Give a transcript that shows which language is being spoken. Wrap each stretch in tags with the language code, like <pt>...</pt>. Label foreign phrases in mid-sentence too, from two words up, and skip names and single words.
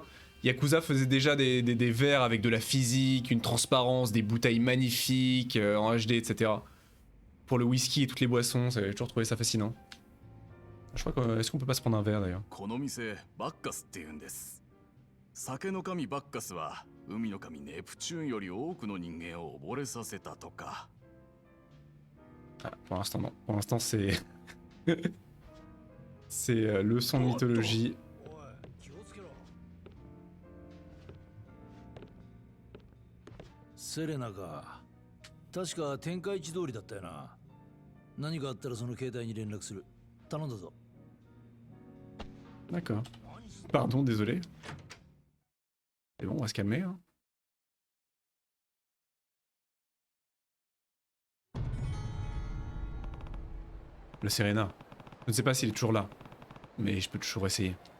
<fr>Yakuza faisait déjà des verres avec de la physique, une transparence, des bouteilles magnifiques, en HD, etc. Pour le whisky et toutes les boissons, j'ai toujours trouvé ça fascinant. Je crois que... Est-ce qu'on peut pas se prendre un verre d'ailleurs?</fr> <ja>この店バッカスって言うんです。酒の神バッカスは海の神ネプチューンより多くの人間を溺れさせたとか。</ja> <fr>Ah, pour l'instant non. Pour l'instant c'est... c'est leçon de mythologie.</fr> <ja>おい、気をつけろ。セレナか。確か天下一通りだったよな。何かあったらその携帯に連絡する。頼んだぞ。</ja> <fr>D'accord. Pardon, désolé. C'est bon, on va se calmer. Hein. Le Serena. Je ne sais pas s'il est toujours là, mais je peux toujours essayer.</fr>